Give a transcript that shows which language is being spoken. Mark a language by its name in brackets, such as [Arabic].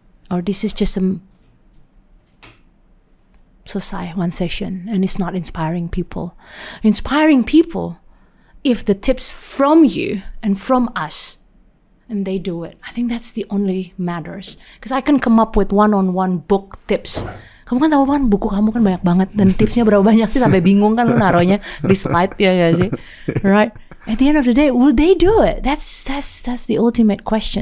[English] Or this is just selesai one session and it's not inspiring people. Inspiring people, if the tips from you and from us, and they do it. I think that's the only matters. Because I can come up with one-on-one book tips. [Indonesian] Kamu kan tahu kan buku kamu kan banyak banget dan tipsnya berapa banyak sih sampai bingung kan lu naruhnya di slide ya gak sih? Right? [English] At the end of the day, will they do it? That's the ultimate question.